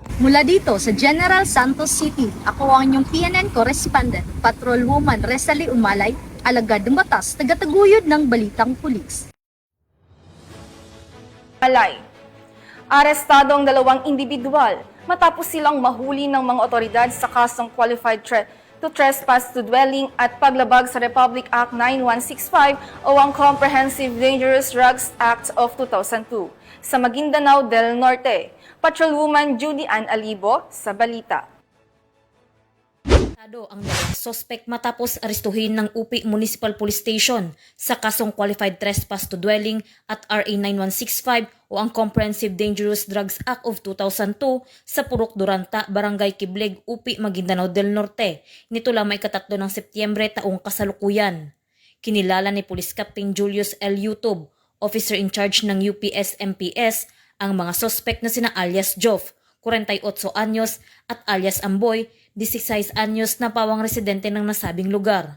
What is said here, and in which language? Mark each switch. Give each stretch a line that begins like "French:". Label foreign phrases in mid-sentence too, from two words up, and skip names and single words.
Filipino: Mula dito sa General Santos City, ako ang inyong PNN Correspondent, Patrolwoman Resali Umalay, alagad ng batas, tagataguyod ng Balitang Pulis. Alay. Arestado ang 2 individual matapos silang mahuli ng mga otoridad sa kasong
English: qualified to trespass to dwelling
Filipino: at paglabag sa Republic Act 9165 o ang Comprehensive Dangerous Drugs Act of 2002 sa Maguindanao del Norte. Patrolwoman Judy Ann Alibo sa balita. Ang dalawang suspect matapos arestuhin ng UP Municipal Police Station sa kasong
English: Qualified Trespass to Dwelling
Filipino: at RA 9165 o ang Comprehensive Dangerous Drugs Act of 2002 sa Purok Duranta, Barangay Kibleg, UP Maguindanao del Norte. Nito lamang ika-3 ng Setyembre taong kasalukuyan. Kinilala ni Police Captain Julius L. Yutub,
English: officer in charge
Filipino: ng UPS-MPS, ang mga suspect na sina alias Joff, 48 anyos, at alias Amboy, 16 anyos na pawang residente ng nasabing lugar.